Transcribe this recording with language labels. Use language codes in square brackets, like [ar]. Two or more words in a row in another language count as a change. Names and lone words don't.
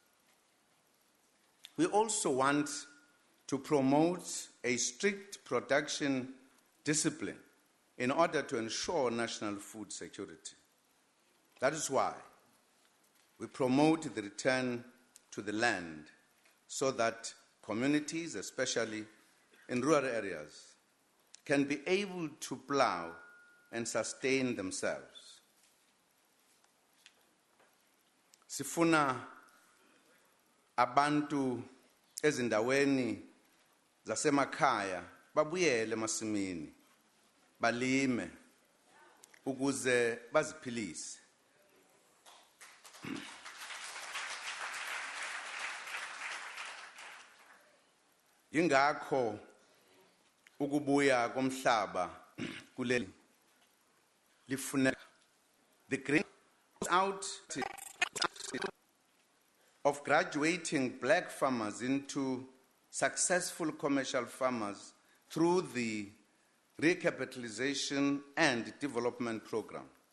[en] We also want to promote a strict production discipline in order to ensure national food security. That is why we promote the return to the land so that communities, especially in rural areas, can be able to plow and sustain themselves. [zu] Sifuna abantu ezindaweni zasemakhaya babuyele emasimini balime ukuze baziphilise. Yingakho ukubuya komhlaba kuleli lifuneka. [en] The green out of graduating black farmers into successful commercial farmers through the recapitalization and development program.